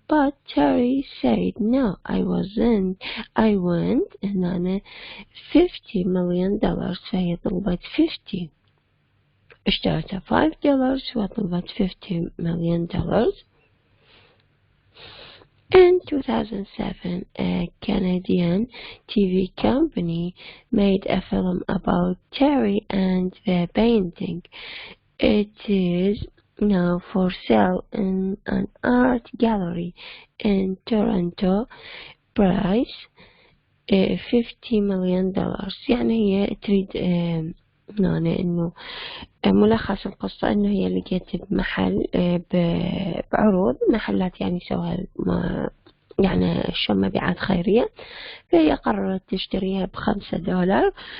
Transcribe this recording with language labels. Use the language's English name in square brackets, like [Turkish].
[English] But Terry said no, I went هنا $50 million. [Arabic] فهي طلبت 50، اشترتها $5 وطلبت $50 million. [English] In 2007, a Canadian TV company made a film about Terry and the painting. It is now for sale in an art gallery in Toronto. Price $50 million. [Arabic] يعني هي تريد يعني إنه ملخص القصة إنه هي لقيت بمحل بعروض محلات يعني سواها يعني شو مبيعات خيرية، فهي قررت تشتريها $5.